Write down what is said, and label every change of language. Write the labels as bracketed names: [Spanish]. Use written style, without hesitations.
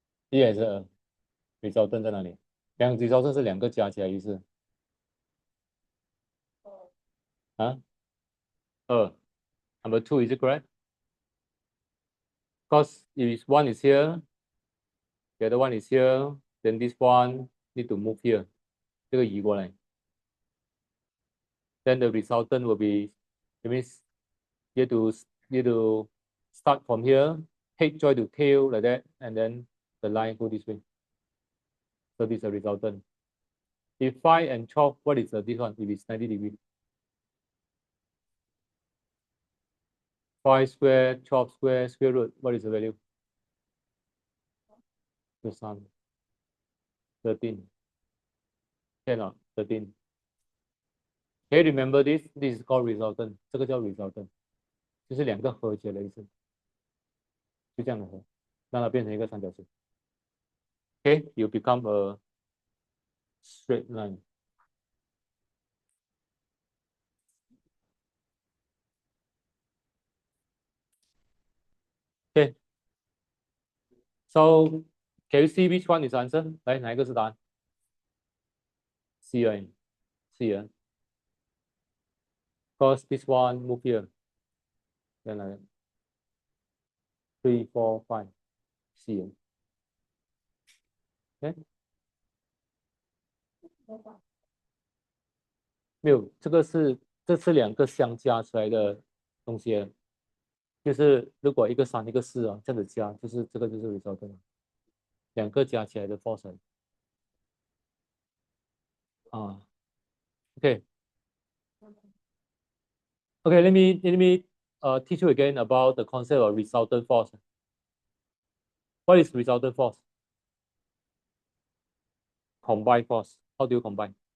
[Chinese] 一还是二 ？resultant 在哪里？resultant 是两个加起来意思啊？ [English] 二 Number 2 is it correct? Because if one is here, the other one is here, then this one need to move here. [Chinese] 这个移过来。 [English] Then the resultant will be, it means you have to start from here, head join to tail like that, and then the line go this way. So this is a resultant. If 5 and 12, what is this one? If it's 90 degrees. 5 square, 12 square, square root, what is the value? The sum. 13. Cannot, 13. Can you remember this? This is called resultant. [Chinese] 这个叫 resultant. 就是两个和解的意思。就这样的和，让它变成一个三角形。 [English] Okay, you become a straight line. Okay. So can you see which one is answer? [Chinese] 来，哪一个是答案 ？C 而已 ，C 啊。 [English] Because this one move here. Then like 3, 4, 5, C 啊。 Okay. [Chinese] 没有，这是两个相加出来的东西，就是如果一个3一个4啊，这样子加，就是这个就是 resultant，两个加起来的 force 啊。 [English] Okay. Okay, let me teach you again about the concept of resultant force. What is resultant force? Combined force. How do you combine?